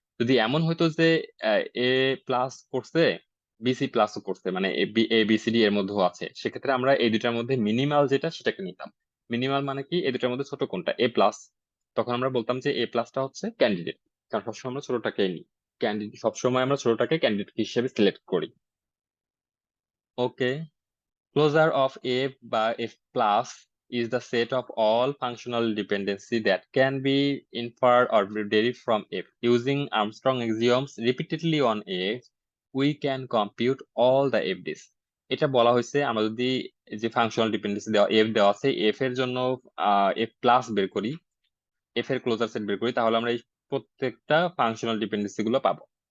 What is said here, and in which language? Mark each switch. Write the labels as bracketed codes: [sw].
[bn] যদি এমন হইতো যে এ প্লাস করছে, বিসি প্লাসও করছে, মানে এ বি সি ডি এর মধ্যেও আছে, সেক্ষেত্রে আমরা এই দুটার মধ্যে মিনিমাল যেটা সেটাকে নিতাম। মিনিমাল মানে কি? এই দুটার মধ্যে ছোট কোনটা? এ প্লাস। তখন আমরা বলতাম যে এ প্লাসটা হচ্ছে ক্যান্ডিডেট, কারণ সবসময় আমরা ছোটটাকে নিই। ক্যান্ডিডেট সবসময় আমরা ছোটটাকে ক্যান্ডিডেট হিসেবে সিলেক্ট করি। ওকে। [en] Closure of F by F plus is the set of all functional dependency that can be inferred or derived from F. Using Armstrong axioms repeatedly on F, we can compute all the FDs. [bn] এটা বলা হয়েছে আমরা যদি যে functional dependency দেওয়া F দেওয়া আছে, F এর জন্য এফ প্লাস বের করি, এফ এর ক্লোজার সেট বের করি, তাহলে আমরা এই প্রত্যেকটা ফাংশনাল ডিপেন্ডেন্সি গুলো পাবো।